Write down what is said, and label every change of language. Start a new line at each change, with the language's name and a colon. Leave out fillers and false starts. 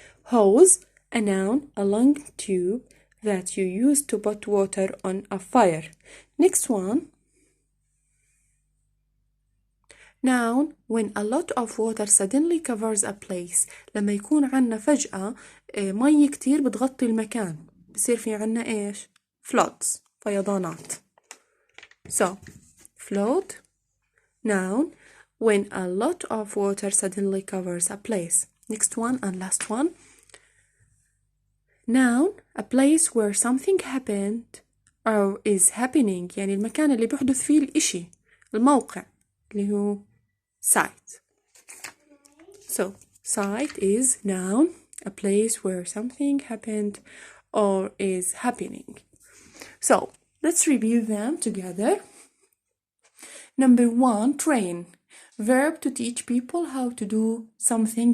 English: Hose, a noun, a long tube that you use to put water on a fire. Next one. Noun, when a lot of water suddenly covers a place.
Arabic: لما يكون عنا فجأة مي كتير بتغطي المكان، بصير في عنا إيش؟ floods، فيضانات.
English: So flood, noun, when a lot of water suddenly covers a place. Next one and last one. Noun, a place where something happened or is happening.
Arabic: يعني المكان اللي بيحدث فيه الإشي، الموقع اللي هو site.
English: So site is noun, a place where something happened or is happening. So let's review them together. Number 1, train. Verb, to teach people how to do something.